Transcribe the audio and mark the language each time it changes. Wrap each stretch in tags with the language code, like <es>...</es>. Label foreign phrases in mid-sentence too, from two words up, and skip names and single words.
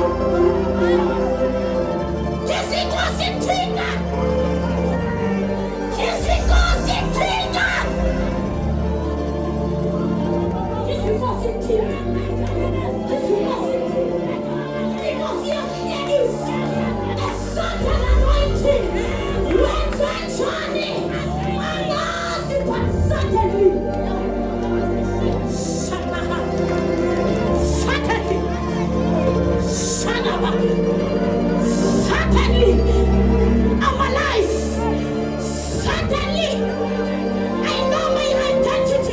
<ss>Jesu inkosi ithika. Jesu inkosi ithika. Jesu inkosi ithika. Jesu inkosi ithika. Inkosi yasiyekisa. Esonta anointing. Wenza njani?</ss> <en>Angazi but suddenly. Suddenly, our life. Suddenly, I know my identity.</en>